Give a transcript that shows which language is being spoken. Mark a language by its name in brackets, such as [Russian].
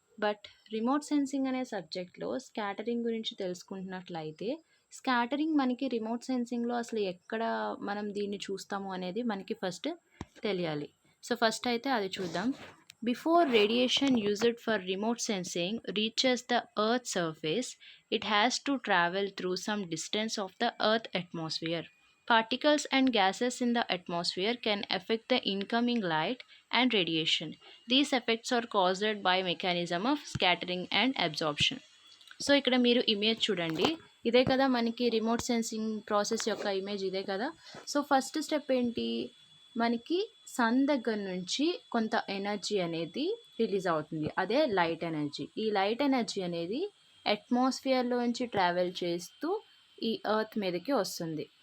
[Telugu] But remote sensing అనే సబ్జెక్ట్లో scattering గురించి తెలుసుకుంటున్నట్లయితే స్కాటరింగ్ మనకి రిమోట్ సెన్సింగ్‌లో అసలు ఎక్కడ మనం దీన్ని చూస్తాము అనేది మనకి ఫస్ట్ తెలియాలి. సో ఫస్ట్ అయితే అది చూద్దాం. Before radiation used for remote sensing reaches the earth surface, it has to travel through some distance of the earth atmosphere. [English] Particles and gases in the atmosphere can affect the incoming light and radiation. These effects are caused by mechanism of scattering and absorption. [Telugu] So ఇక్కడ మీరు image చూడండి. ఇదే కదా మనకి remote sensing process యొక్క image ఇదే కదా. So first step ఏంటి, మనకి సన్ దగ్గర నుంచి కొంత ఎనర్జీ అనేది రిలీజ్ అవుతుంది, అదే లైట్ ఎనర్జీ. ఈ లైట్ ఎనర్జీ అనేది అట్మాస్ఫియర్లోంచి ట్రావెల్ చేస్తూ ఈ ఎర్త్ మీదకి వస్తుంది.